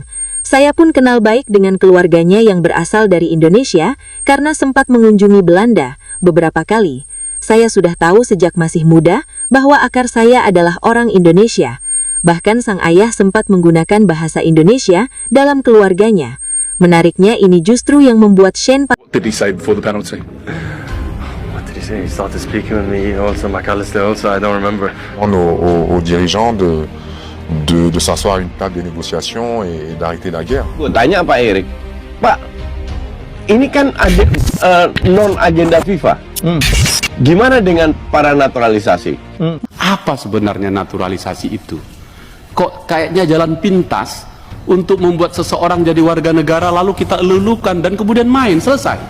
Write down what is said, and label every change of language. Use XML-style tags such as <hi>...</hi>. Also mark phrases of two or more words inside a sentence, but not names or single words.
<id>Saya pun kenal baik dengan keluarganya yang berasal dari Indonesia, karena sempat mengunjungi Belanda beberapa kali. Saya sudah tahu sejak masih muda, bahwa akar saya adalah orang Indonesia. Bahkan sang ayah sempat menggunakan bahasa Indonesia dalam keluarganya. Menariknya ini justru yang membuat Shane</id> <en>What did he say before the penalty? What did he say? He started speaking with me also, McAllister also, I don't remember.</en> <fr>Aux dirigeants de s'asseoir à une table de négociation et d'arrêter la guerre.</fr> <id>Gue tanya Pak Erik, Pak, ini kan ada non-agenda FIFA. Gimana dengan para naturalisasi? Apa sebenarnya naturalisasi itu? Kok kayaknya jalan pintas untuk membuat seseorang jadi warga negara lalu kita elulukan dan kemudian main, selesai.</id>